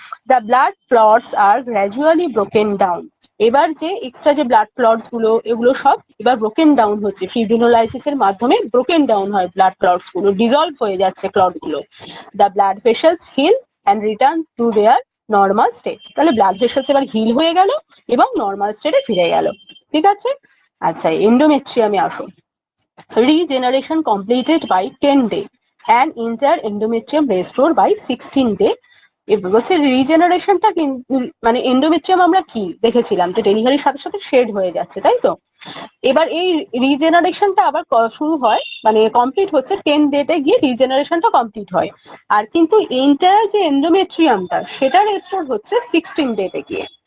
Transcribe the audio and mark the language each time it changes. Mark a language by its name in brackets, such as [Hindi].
[English] The blood clots are gradually broken down. [Bangla] এবার যে extra যে ব্লাড ক্লটস গুলো এগুলো সব এবার ব্রোকেন ডাউন হচ্ছে, ফিব্রিনোলাইসিস এর মাধ্যমে ব্রোকেন ডাউন হয় ব্লাড ক্লটস গুলো, ডিজলভ হয়ে যাচ্ছে ক্লট গুলো। [English] The blood vessels heal and return to their normal state. [Bangla] তাহলে ব্লাড ভেসেলস এবার হিল হয়ে গেল এবং নর্মাল স্টেটে ফিরে গেল। ঠিক আছে, আচ্ছা এন্ডোমেট্রিয়ামে আসো। [English] Regeneration completed by 10 day and entire endometrium restored by 16 day. [Bangla] বলছে রিজেনারেশনটা মানে এন্ডোমেট্রিয়াম আমরা কি দেখেছিলাম যে ডেলিভারির সাথে সাথে শেড হয়ে যাচ্ছে, তাই তো? এবার এই রিজেনারেশনটা আবার শুরু হয়, মানে কমপ্লিট হচ্ছে 10 ডেতে গিয়ে রিজেনারেশনটা কমপ্লিট হয়। আর কিন্তু এন্টায়ার যে এন্ডোমেট্রিয়ামটা সেটা রেস্টোর হচ্ছে 16 ডেতে গিয়ে।